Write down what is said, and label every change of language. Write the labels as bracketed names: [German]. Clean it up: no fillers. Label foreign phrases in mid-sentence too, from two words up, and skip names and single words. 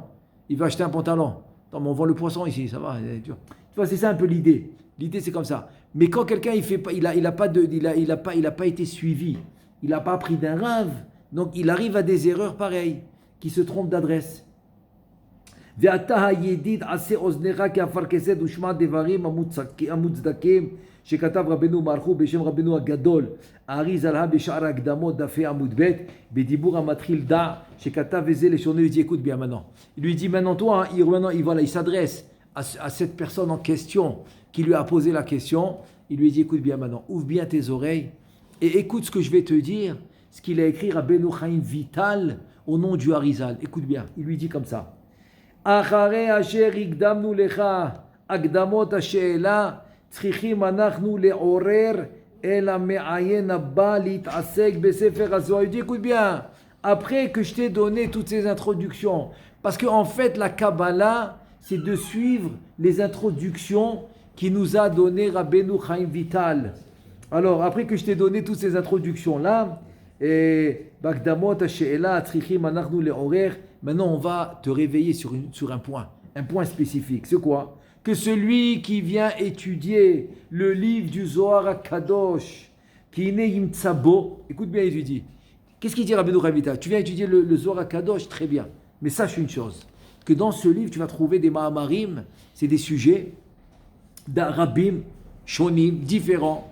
[French] Il va acheter un pantalon. Attends, mais on vend le poisson ici, ça va. Tu vois, c'est ça un peu l'idée. L'idée, c'est comme ça. Mais quand quelqu'un, il n'a pas été suivi, il n'a pas appris d'un rave, donc il arrive à des erreurs pareilles, qui se trompent d'adresse. [Hebrew] ואתה הידיד עשה אוזנך כאפרכסת ושמע דברים המוצדקים שכתב רבנו מרחו בשם רבנו הגדול הארי זלהה בשער ההקדמות דפי עמוד ב' בדיבור המתחיל דע שכתב וזה לשונו. [French] Il dit écoute bien maintenant. Il lui dit maintenant toi, il s'adresse à cette personne en question qui lui a posé la question. Il lui dit écoute bien maintenant, ouvre bien tes oreilles et écoute ce que je vais te dire, ce qu'il a écrit Rabbeinu Chaim Vital au nom du Harizal. Écoute bien, il lui dit comme ça. [Hebrew] אחרי אשר הקדמנו לך הקדמות השאלה צריכים אנחנו לעורר אל המעיין הבא להתעסק בספר הזוהר. [French] Il dit écoute bien, après que je t'ai donné toutes ces introductions, parce qu'en fait la Kabbalah c'est de suivre les introductions qui nous a donné Rabbeinu Chaim Vital. Alors après que je t'ai donné toutes ces introductions là, [Hebrew] בהקדמות השאלה צריכים אנחנו לעורר. [French] Maintenant, on va te réveiller sur un point spécifique. C'est quoi? Que celui qui vient étudier le livre du Zohar HaKadosh, qui est né Yimtsabo, écoute bien, il lui dit, qu'est-ce qu'il dit Rabbeinu Chaim Vital? Tu viens étudier le Zohar HaKadosh, très bien. Mais sache une chose, que dans ce livre, tu vas trouver des Mahamarim, c'est des sujets d' [Hebrew] הרבה שונים, [French] différents.